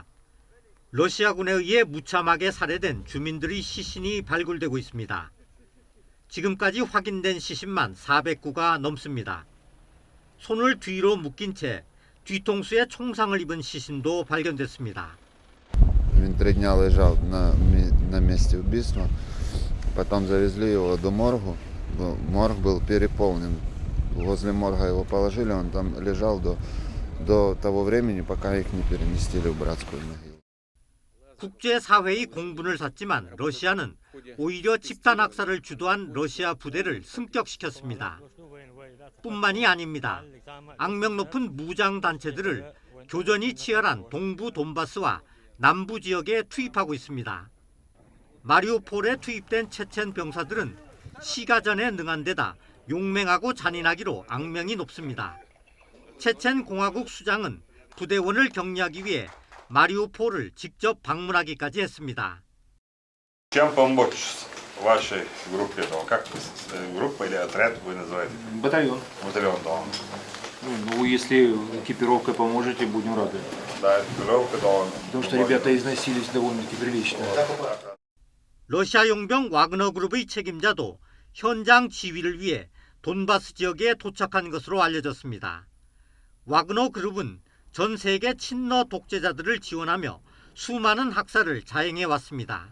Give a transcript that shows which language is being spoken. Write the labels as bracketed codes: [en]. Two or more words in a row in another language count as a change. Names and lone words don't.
[ko] 러시아군에 의해 무참하게 살해된 주민들의 시신이 발굴되고 있습니다. 지금까지 확인된 시신만 400구가 넘습니다. 손을 뒤로 묶인 채 뒤통수에 총상을 입은 시신도 발견됐습니다. [ru] 3 дня лежал на месте убийства. Потом завезли его до морга. Морг был переполнен. Возле морга его положили, он там лежал до того времени, пока их не переместили в братскую могилу. [ko] 국제사회의 공분을 샀지만 러시아는 오히려 집단 학살을 주도한 러시아 부대를 승격시켰습니다. 뿐만이 아닙니다. 악명 높은 무장단체들을 교전이 치열한 동부 돈바스와 남부 지역에 투입하고 있습니다. 마리우폴에 투입된 체첸 병사들은 시가전에 능한 데다 용맹하고 잔인하기로 악명이 높습니다. 체첸 공화국 수장은 부대원을 격려하기 위해 마리우폴을 직접 방문하기까지 했습니다. [ru] Чем помочь вашей группе? Как группа или отряд вы называете? Батальон. Батальон, да. Ну, если экипировкой поможете, будем рады. Да, экипировка, да. Потому что ребята износились довольно-таки прилично. [ko] 러시아 용병 와그너 그룹의 책임자도 현장 지휘를 위해 돈바스 지역에 도착한 것으로 알려졌습니다. 와그너 그룹은 전 세계 친러 독재자들을 지원하며 수많은 학살을 자행해 왔습니다.